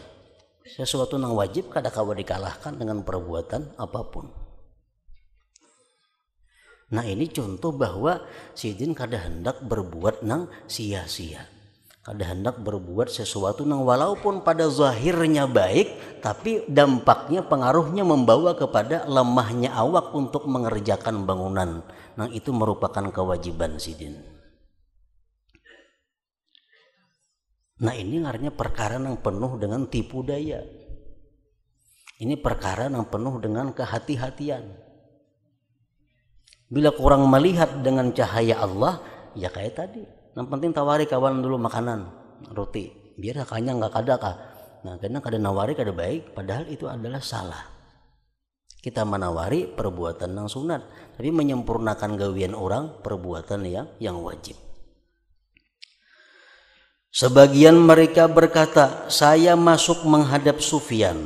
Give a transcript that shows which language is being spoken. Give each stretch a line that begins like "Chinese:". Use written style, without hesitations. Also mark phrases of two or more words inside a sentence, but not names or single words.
Banjar: Sesuatu nang wajib kada kawa dikalahkan dengan perbuatan apapun. Nah ini contoh bahwa sidin kada hendak berbuat nang sia-sia. Kada hendak berbuat sesuatu nang walaupun pada zahirnya baik, tapi dampaknya pengaruhnya membawa kepada lemahnya awak untuk mengerjakan bangunan. Nah itu merupakan kewajiban sidin. Nah ini artinya perkara yang penuh dengan tipu daya.
Indonesian: Ini perkara yang penuh dengan kehati-hatian. Bila kurang melihat dengan cahaya Allah, ya kayak tadi.
Banjar: Yang penting tawari kawan dulu makanan, roti. Biar kanyang nggak kada kah. Nah karena kada nawari kada baik, padahal itu adalah salah.
Indonesian: Kita menawari perbuatan yang sunat, tapi menyempurnakan gawian orang perbuatan yang wajib. Sebagian mereka berkata, saya masuk menghadap Sufyan.